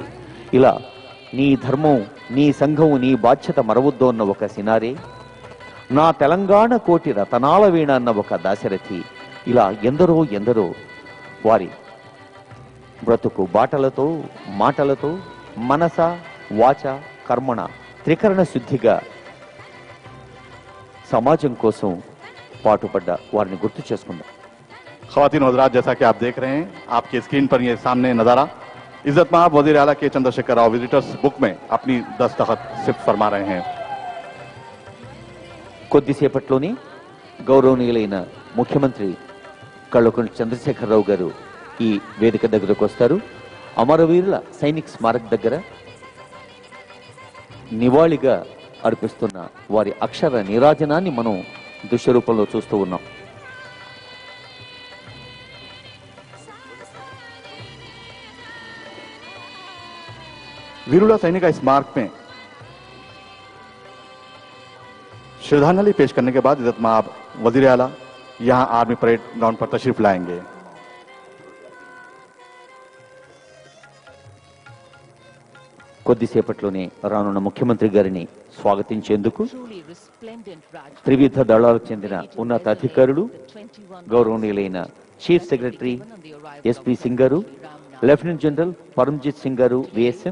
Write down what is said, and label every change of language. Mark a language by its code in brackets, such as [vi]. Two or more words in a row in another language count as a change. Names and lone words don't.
[te] ఇలా నీ ధర్మం, నీ సంఘం, నీ బాధ్యత మరవద్దు అన్న ఒక సినారే, నా తెలంగాణ కోటి రతనాల వీణ అన్న ఒక దాశరథి, ఇలా ఎందరో ఎందరో వారి బ్రతుకు బాటలతో మాటలతో మనస వాచ కర్మణ త్రికరణ శుద్ధిగా సమాజం కోసం పాటుపడ్డ వారిని గుర్తు చేసుకుందాం. [ur] خواتین اور حضرات، جیسا کہ آپ دیکھ رہے ہیں آپ کے اسکرین پر یہ سامنے نظارہ، عزت مآب وزیر اعلیٰ کے چندرشیکھر راؤ [en] visitors book [ur] میں اپنی دستخط صرف فرما رہے ہیں. [te] కొద్దిసేపట్లోనే గౌరవనీయులైన ముఖ్యమంత్రి కల్వకుంట్ల చంద్రశేఖరరావు గారు ఈ వేదిక దగ్గరకు వస్తారు. అమరవీరుల సైనిక స్మారక దగ్గర నివాళిగా అర్పిస్తున్న వారి అక్షర నీరాజనాన్ని మనం దృశ్య రూపంలో చూస్తూ ఉన్నాం. [ur] ویرولا سینک سمارک میں شردھانجلی پیش کرنے کے بعد عزت مآب وزیر اعلیٰ یہاں [en] army parade ground [ur] پر تشریف لائیں گے. [te] కొద్దిసేపట్లోనే రానున్న ముఖ్యమంత్రి గారిని స్వాగతించేందుకు త్రివిధ దళాలకు చెందిన ఉన్నతాధికారులు, గౌరవనీయులైన [en] chief secretary [te] ఎస్పీ సింగ్ గారు, [en] lieutenant general [te] పరమ్జిత్ సింగ్ గారు విఎస్ఎం,